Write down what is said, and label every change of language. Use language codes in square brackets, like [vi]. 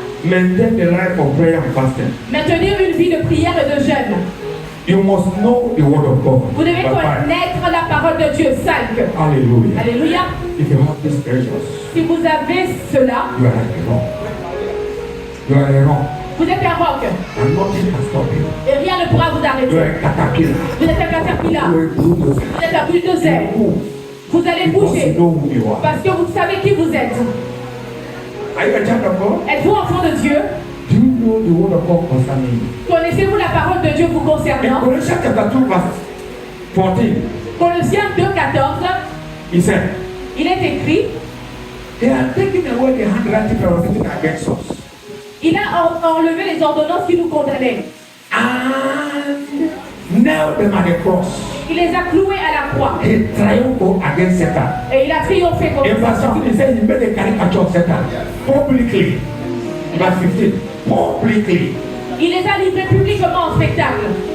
[en] maintain the life of prayer and fasting. [fr] Maintenir une vie de prière et de jeûne. [en] You must know the word of God. [fr] Vous devez [en] Number five, [fr] connaître la parole de Dieu. 5. [en] hallelujah. [fr] Alléluia. [en] If you have these treasures, [fr] Si vous avez cela, [en] you are like a rock. You are a rock, [fr] vous êtes un roc. [en] and nothing can stop you. [fr] Et rien ne pourra vous [en] You are [fr] arrêter. [en] a caterpillar. [fr] Vous êtes un caterpillar. [en] You are a bulldozer. [fr] Vous êtes un bulldozer. [en] You move [fr] Vous allez [en] because [fr] bouger. [en] you know who you are. [fr] Parce que vous savez qui vous êtes. [en] Are you a child of God? [fr] Êtes-vous enfant de Dieu? [en] Do you know the word of God concerning you? [fr] Connaissez-vous la parole de Dieu vous [en] In [fr] concernant? [en] Colossians chapter 2, verse 14, [fr] Colossiens 2,14, [en] he said, [fr] il est écrit, [en] they are taking away the handwriting that was written against us. [fr] il a enlevé les ordonnances qui nous condamnaient. [en] And nailed them at the cross. [fr] Il les a cloués à la croix. [en] He triumphed against Satan. [fr] Et il a triomphé [en] In [fr] contre [en] verse [fr] Satan. [en] 15, he said he made a caricature of Satan publicly. In verse 15, publicly. [fr] Il les a livrés publiquement en spectacle.